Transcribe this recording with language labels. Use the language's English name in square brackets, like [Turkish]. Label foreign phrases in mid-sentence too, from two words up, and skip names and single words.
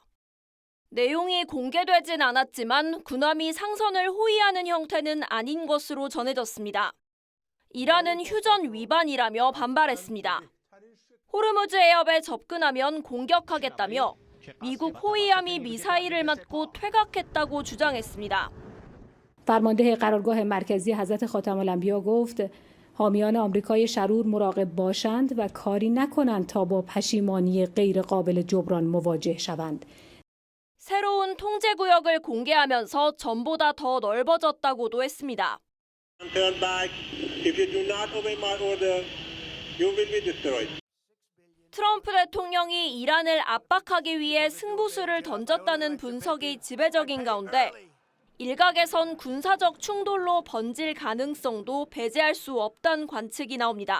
[Korean] 내용이 공개되진 않았지만 군함이 상선을 호위하는 형태는 아닌 것으로 전해졌습니다. 이란은 휴전 위반이라며 반발했습니다. 호르무즈 해협에 접근하면 공격하겠다며 미국 호위함이 미사일을 맞고 퇴각했다고 주장했습니다. [Persian] فرمانده قرارگاه مرکزی حضرت خاتم الانبیا گفت حامیان آمریکای شرور مراقب باشند و کاری نکنند تا با پشیمانی غیر قابل جبران مواجه شوند. [Korean] 새로운 통제 구역을 공개하면서 전보다 더 넓어졌다고도 했습니다. 트럼프 대통령이 이란을 압박하기 위해 승부수를 던졌다는 분석이 지배적인 가운데 일각에선 군사적 충돌로 번질 가능성도 배제할 수 없다는 관측이 나옵니다.